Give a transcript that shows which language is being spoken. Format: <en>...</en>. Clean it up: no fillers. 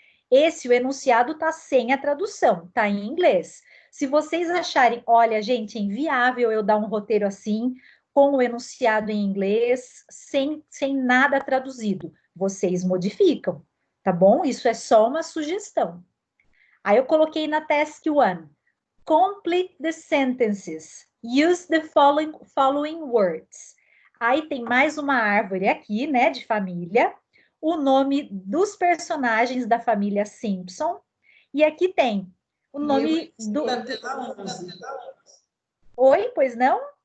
<pt>O enunciado está sem a tradução, está em inglês. Se vocês acharem, olha, gente, é inviável eu dar um roteiro assim, com o enunciado em inglês, sem nada traduzido, vocês modificam, tá bom? Isso é só uma sugestão. Aí eu coloquei na Task 1.</pt> <en>Complete the sentences. Use the following words.</en> <pt>Aí tem mais uma árvore aqui, né, de família. O nome dos personagens da família Simpson. E aqui tem o nome do... Na tela 11. Oi, pois não?</pt>